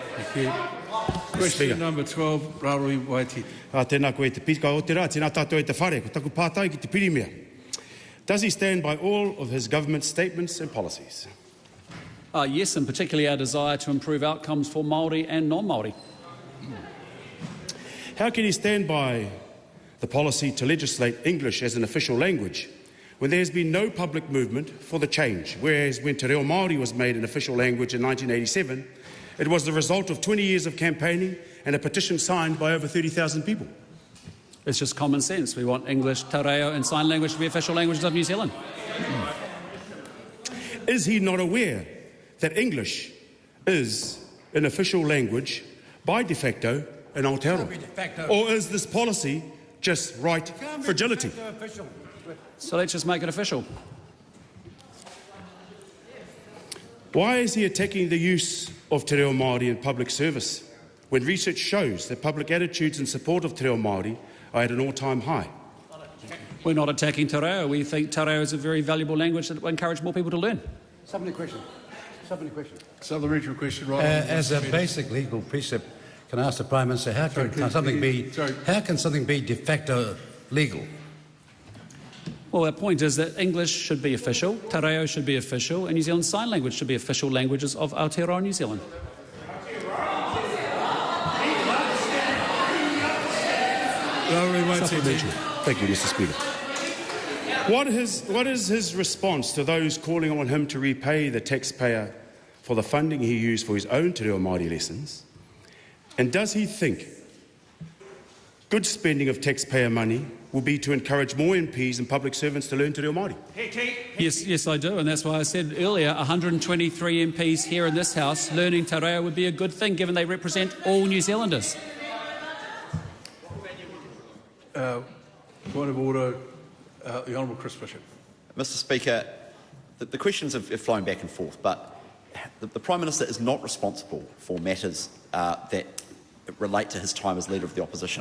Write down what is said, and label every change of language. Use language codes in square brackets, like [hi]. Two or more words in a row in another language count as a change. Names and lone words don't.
[en] Thank you. Question number 12, Rarui Waiti. [mi] Tēnā koe te pika o te rā, tēnā tātou e te whare, ko taku pātai ki te pirimia. [en] Does he stand by all of his government's statements and policies? Yes, and particularly our desire to improve outcomes for Maori and non-Maori. How can he stand by the policy to legislate English as an official language when there has been no public movement for the change, whereas when Te Reo Māori was made an official language in 1987, it was the result of 20 years of campaigning and a petition signed by over 30,000 people? It's just common sense. We want English, te reo and sign language to be official languages of New Zealand. Is he not aware that English is an official language by de facto in Aotearoa? Or is this policy just right fragility? So let's just make it official. Why is he attacking the use of Te Reo Māori in public service when research shows that public attitudes in support of Te Reo Māori are at an all-time high? We're not attacking te reo. We think te reo is a very valuable language that will encourage more people to learn. Supplementary question, right? As a basic legal precept, can I ask the Prime Minister, how can something be de facto legal? Well, our point is that English should be official, te reo should be official, and New Zealand Sign Language should be official languages of Aotearoa New Zealand. Thank you, Mr. Speaker. What is his response to those calling on him to repay the taxpayer for the funding he used for his own Te Reo Māori lessons? And does he think good spending of taxpayer money will be to encourage more MPs and public servants to learn Te Reo Māori? Yes, I do, and that's why I said earlier 123 MPs here in this House learning te reo would be a good thing given they represent all New Zealanders. Point of order, the Honourable Chris Bishop. Mr Speaker, the questions have flown back and forth, but the Prime Minister is not responsible for matters that relate to his time as Leader of the Opposition.